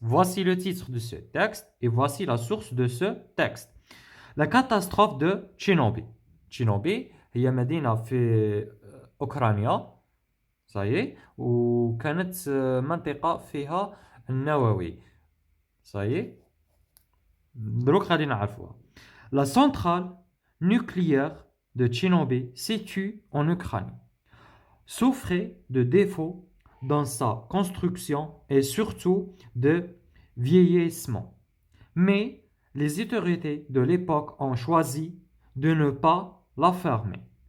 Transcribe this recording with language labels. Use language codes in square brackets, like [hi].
[fr] Voici le titre de ce texte et voici la source de ce texte. La catastrophe de Tchernobyl. [ar] Tchernobyl هي مدينة في أوكرانيا. صحيح. وكانت منطقة فيها النووي. صحيح. دروك غادي نعرفوها. [fr] La centrale nucléaire de Tchernobyl située en Ukraine souffrait de défauts dans sa construction et surtout de vieillissement. Mais les autorités de l'époque ont choisi de ne pas la fermer.